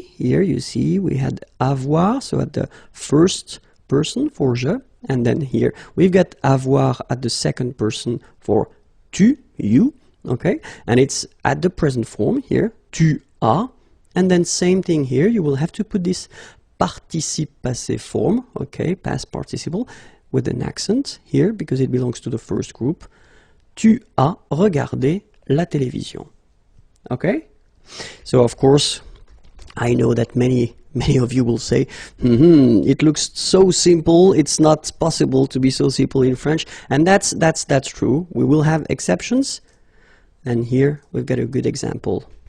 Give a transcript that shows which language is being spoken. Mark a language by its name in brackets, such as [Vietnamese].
[English] Here you see we had avoir, so at the first person for je, and then here we've got avoir at the second person for tu, you. Okay, and it's at the present form here, tu as, and then same thing here, you will have to put this participe passé form, okay, past participle, with an accent here, because it belongs to the first group. [French] Tu as regardé la télévision. [English] Okay, so of course, I know that many of you will say, it looks so simple, it's not possible to be so simple in French, and that's true. We will have exceptions. And here we've got a good example.